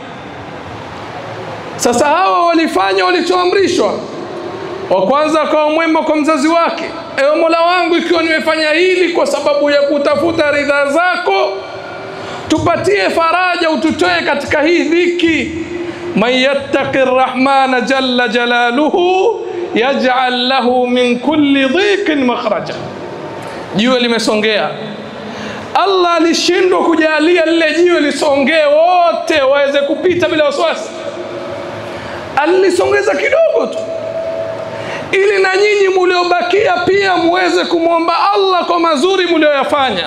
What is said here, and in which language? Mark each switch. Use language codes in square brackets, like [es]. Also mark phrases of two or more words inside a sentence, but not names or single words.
[sw] Sasa hawa walifanya walichoamrishwa. Wa kwanza akawa mwema kwa mzazi wake: ewe Mola wangu, ikiwa nimefanya hili kwa sababu ya kutafuta ridha zako, tupatie faraja, ututoe katika hii dhiki. [ar] من يتق الرحمن جل جلاله يجعل له من كل ضيق مخرجا. [sw] jiwe limesongea. Allah alishindwa kujalia lile jiwe lisongee wote waweze kupita bila wasiwasi. Alisongeza kidogo tu ili na nyinyi mliobakia pia muweze kumwomba Allah kwa mazuri mlioyafanya.